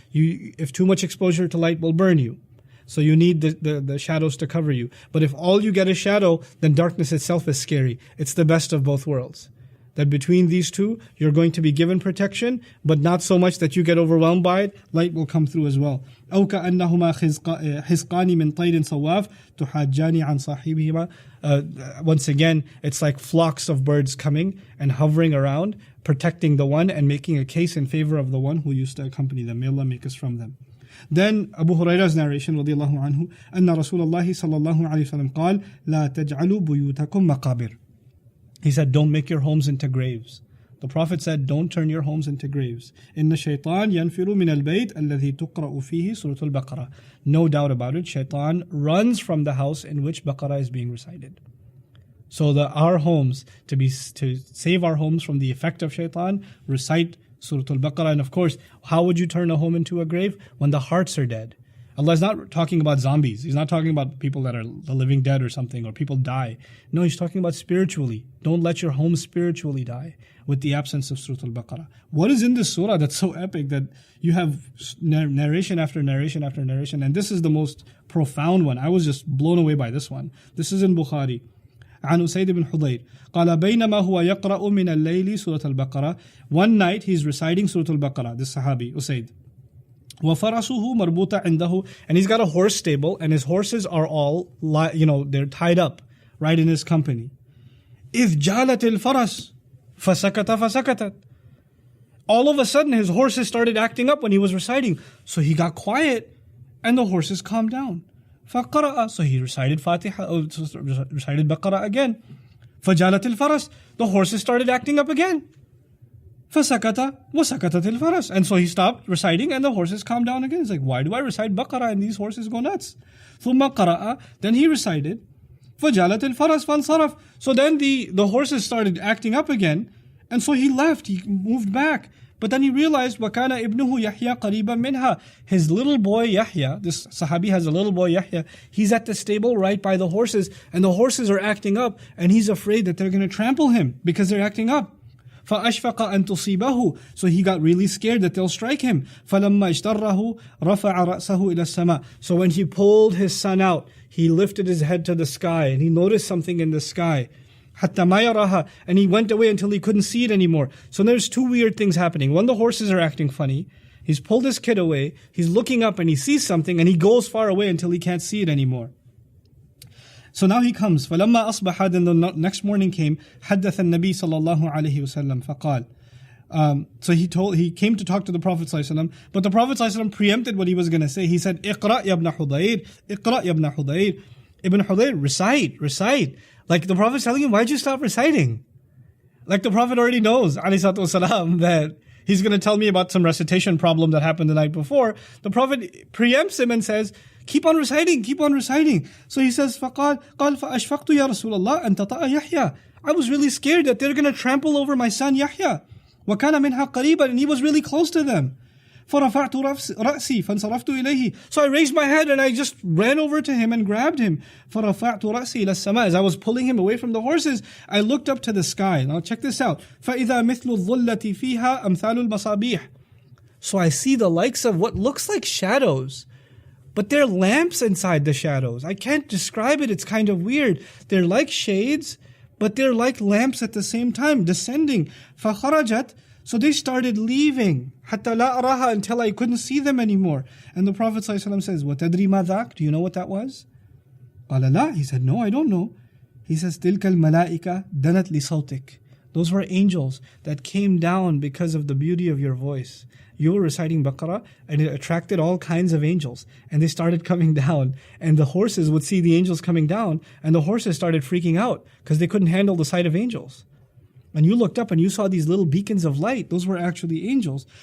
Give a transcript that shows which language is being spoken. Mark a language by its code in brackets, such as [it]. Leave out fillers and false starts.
[en] If too much exposure to light will burn you, so you need the shadows to cover you. But if all you get is shadow, then darkness itself is scary. It's the best of both worlds. That between these two, you're going to be given protection, but not so much that you get overwhelmed by it. Light will come through as well. [ar] أو كأنهما حزقان من طير صواف تحاجان عن صاحبهما. [en] Once again, it's like flocks of birds coming and hovering around, protecting the one and making a case in favor of the one who used to accompany them. May Allah make us from them. Then Abu Hurairah's narration [ar] رضي الله عنه أن رسول الله صلى الله عليه وسلم قال لا تجعلوا بيوتكم مقابر. [en] He said, don't make your homes into graves. The Prophet said, don't turn your homes into graves. [ar] إِنَّ الشَّيْطَانَ يَنْفِرُ مِنَ الْبَيْتِ الَّذِي تُقْرَأُ فِيهِ سُورَةُ الْبَقَرَةِ. [en] No doubt about it, Shaitan runs from the house in which Baqarah is being recited. So our homes, to save our homes from the effect of Shaitan, recite Surah Al-Baqarah. And of course, how would you turn a home into a grave? When the hearts are dead. Allah is not talking about zombies. He's not talking about people that are the living dead or something, or people die. No, He's talking about spiritually. Don't let your home spiritually die with the absence of Surah Al-Baqarah. What is in this surah that's so epic that you have narration after narration after narration? And this is the most profound one. I was just blown away by this one. This is in Bukhari. [ar] عن أسيد بن حضير قال بينما هو يقرأ من الليل سورة البقرة. [en] One night he's reciting Surah Al-Baqarah, this Sahabi, Usaid. [ar] وَفَرَسُهُ مَرْبُوطًا عِنْدَهُ. [en] And he's got a horse stable, and his horses are all, they're tied up right in his company. [ar] إِذْ جَالَتِ الْفَرَسُ فَسَكَتَ. [en] All of a sudden, his horses started acting up when he was reciting. So he got quiet, and the horses calmed down. [ar] فَقَرَأَ. [en] So he recited recited Baqarah again. [ar] فَجَالَتِ الْفَرَسُ. [en] The horses started acting up again. [ar] فَسَكَتَ وَسَكَتَتِ الْفَرَسُ. [en] And so he stopped reciting and the horses calmed down again. He's like, why do I recite Baqarah and these horses go nuts? [ar] ثُمَّ قَرَأَ. [en] Then he recited [ar] فَجَالَتِ الْفَرَسُ فَانْصَرَفَ. [en] So then the horses started acting up again, and so he left, he moved back. But then he realized [ar] وَكَانَ إِبْنُهُ يَحْيَى قَرِيبًا مِنْهَا. [en] His little boy Yahya, this Sahabi has a little boy Yahya, he's at the stable right by the horses, and the horses are acting up, and he's afraid that they're going to trample him because they're acting up. [ar] فَأَشْفَقَ أَن تُصِيبَهُ. [en] So he got really scared that they'll strike him. [ar] فَلَمَّا اشْتَرَّهُ رَفَعَ رَأْسَهُ إِلَى السَّمَاءِ. [en] So when he pulled his son out, he lifted his head to the sky, and he noticed something in the sky. [ar] حَتَّى مَا يَرَاهَا. [en] And he went away until he couldn't see it anymore. So there's 2 weird things happening. One, the horses are acting funny. He's pulled his kid away. He's looking up and he sees something, and he goes far away until he can't see it anymore. So now he comes. [ar] فَلَمَّا أَصْبَحَ. [en] Then the next morning came. [ar] حَدَّثَ النَّبِي صلى الله عليه وسلم فقال. [en] So he came to talk to the Prophet ﷺ, but the Prophet ﷺ preempted what he was going to say. He said, [ar] "Iqra ya ibn Hudayr, [en] Iqra ya ibn Hudayr." Ibn Hudayr, recite. Like the Prophet's telling him, why'd you stop reciting? Like the Prophet already knows, ﷺ, that he's going to tell me about some recitation problem that happened the night before. The Prophet preempts him and says, keep on reciting. So he says, [ar] قال فأشفقت يا رسول الله أن تطأ يحيى. [en] I was really scared that they're going to trample over my son Yahya. [ar] وكان منها قريبا, [en] and he was really close to them. [ar] فرفعت رأسي فانصرفت إليه. [en] So I raised my head and I just ran over to him and grabbed him. [ar] فرفعت رأسي إلى السماء. [en] As I was pulling him away from the horses, I looked up to the sky. Now check this out. [ar] فإذا مثل الظلة فيها أمثال المصابيح. [en] So I see the likes of what looks like shadows, but they're lamps inside the shadows. I can't describe it. It's kind of weird. They're like shades, but they're like lamps at the same time, descending. [ar] فخرجت. [en] So they started leaving, [ar] حتى لا أراها, [en] until I couldn't see them anymore. And the Prophet ﷺ says, [ar] وَتَدْرِي مَا ذَاك? [en] Do you know what that was? [ar] قال لا. [en] He said, no, I don't know. He says, [ar] تِلْكَ الْمَلَائِكَةِ دَنَتْ لِصَوْتِكَ. [en] Those were angels that came down because of the beauty of your voice. You were reciting Baqarah and it attracted all kinds of angels. And they started coming down. And the horses would see the angels coming down. And the horses started freaking out because they couldn't handle the sight of angels. And you looked up and you saw these little beacons of light. Those were actually angels.